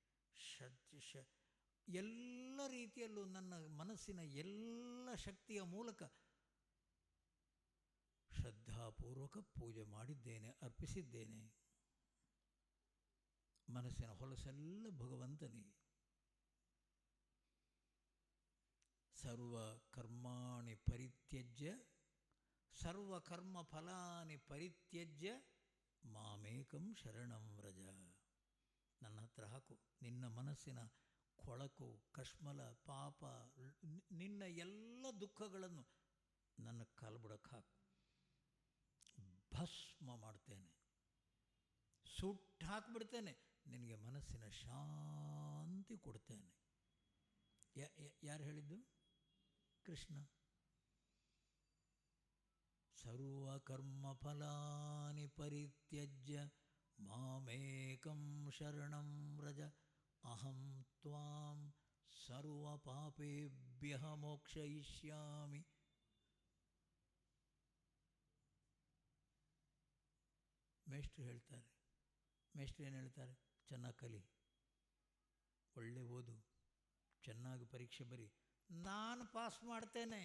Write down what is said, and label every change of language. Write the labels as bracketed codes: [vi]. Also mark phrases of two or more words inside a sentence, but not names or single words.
[kn] ಎಲ್ಲ ರೀತಿಯಲ್ಲೂ ನನ್ನ ಮನಸ್ಸಿನ ಎಲ್ಲ ಶಕ್ತಿಯ ಮೂಲಕ ಶ್ರದ್ಧಾಪೂರ್ವಕ ಪೂಜೆ ಮಾಡಿದ್ದೇನೆ, ಅರ್ಪಿಸಿದ್ದೇನೆ. ಮನಸ್ಸಿನ ಹೊಲಸೆಲ್ಲ ಭಗವಂತನಿಗೆ. [sa] ಸರ್ವ ಕರ್ಮಾಣಿ ಪರಿತ್ಯಜ್ಯ, ಸರ್ವ ಕರ್ಮ ಫಲಾನಿ ಪರಿತ್ಯಜ್ಯ ಮಾಮೇಕಂ ಶರಣಂ ವ್ರಜ. [kn] ನನ್ನ ಹತ್ರ ಹಾಕು ನಿನ್ನ ಮನಸ್ಸಿನ ಕೊಳಕು, ಕಶ್ಮಲ, ಪಾಪ, ನಿನ್ನ ಎಲ್ಲ ದುಃಖಗಳನ್ನು ನನ್ನ ಕಾಲ್ಬುಡಕ್ಕೆ ಹಾಕು. ಭಸ್ಮ ಮಾಡ್ತೇನೆ, ಸುಟ್ಟು ಹಾಕಿಬಿಡ್ತೇನೆ, ನಿನಗೆ ಮನಸ್ಸಿನ ಶಾಂತಿ ಕೊಡ್ತೇನೆ. ಯಾರು ಹೇಳಿದ್ದು? ಕೃಷ್ಣ. [sa] ಸರ್ವಕರ್ಮ ಫಲಾನಿ ಪರಿತ್ಯಜ್ಯ ಮಾಮೇಕಂ ಶರಣಂ ವ್ರಜ ಅಹಂ ತ್ವಾಂ ಸರ್ವ ಪಾಪೇಭ್ಯೋ ಗುರುಭ್ಯ ಮೋಕ್ಷಯಿಷ್ಯಾಮಿ. [kn] ಮೇಷ್ಟ್ರು ಹೇಳ್ತಾರೆ, ಮೇಷ್ಟ್ರು ಏನು ಹೇಳ್ತಾರೆ? ಚೆನ್ನಾಗಿ ಕಲಿ, ಒಳ್ಳೆ ಓದು, ಚೆನ್ನಾಗಿ ಪರೀಕ್ಷೆ ಬರಿ, ನಾನು ಪಾಸ್ ಮಾಡ್ತೇನೆ.